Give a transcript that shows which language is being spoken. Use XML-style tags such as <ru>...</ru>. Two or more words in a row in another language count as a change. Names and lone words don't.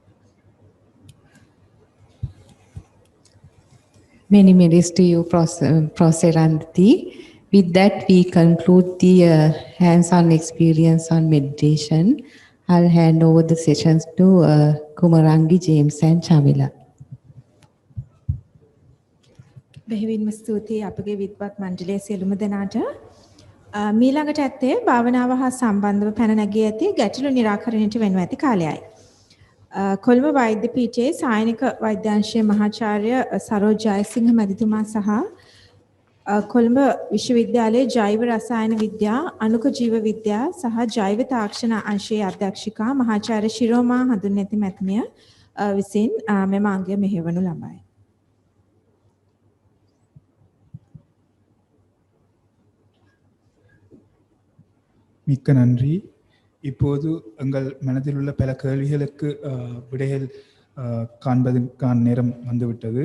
<en>Many thanks to you, Professor Anthi. With that, we conclude the hands-on experience on meditation. I'll hand over the sessions to Kumarangi, James and Chamila.</en> <si>බෙහෙවින්ම ස්තුතියි අපගේ විද්වත් මණ්ඩලයේ සියලුම දෙනාට. මීළඟට ඇත්තේ භාවනාව හා සම්බන්ධව පැන නැගී ඇති ගැටලු निराකරණයට වෙනව ඇති කාලයයි. කොළඹ වෛද්‍ය පීඨයේ සායනික වෛද්‍යාංශයේ මහාචාර්ය සරෝජ් ජයසිංහ මැතිතුමා සහ කොළඹ විශ්වවිද්‍යාලයේ ජෛව රසායන විද්‍යා, අණුක ජීව විද්‍යා සහ ජෛව තාක්ෂණ අංශයේ අධ්‍යක්ෂිකා මහාචාර්ය ශිරෝමා හඳුන්වති මැතිණිය විසින් මෙම අංගය මෙහෙවනු ලබයි.</si> <ta>மிக்க நன்றி. இப்போது எங்கள் மனதில் உள்ள பல கேள்விகளுக்கு விடைகள் காண்பதற்கான நேரம் வந்துவிட்டது.</ta>